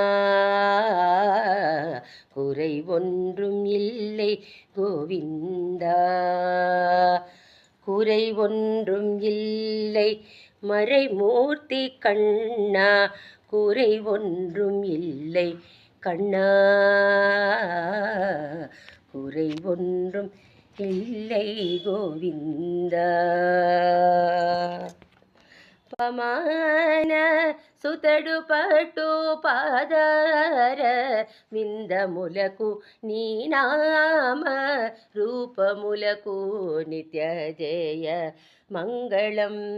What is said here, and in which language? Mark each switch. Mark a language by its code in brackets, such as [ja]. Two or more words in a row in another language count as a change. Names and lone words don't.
[ta] குறை ஒன்றும் இல்லை கோவிந்தா, குறை ஒன்றும் இல்லை மறைமூர்த்தி கண்ணா, குறை ஒன்றும் இல்லை கண்ணா, குறை ஒன்றும் இல்லை கோவிந்தா. [te] పమాన సుతడు పట్టు పాదార విందములకు నీ నామ రూపములకు నిత్య జయ మంగళం.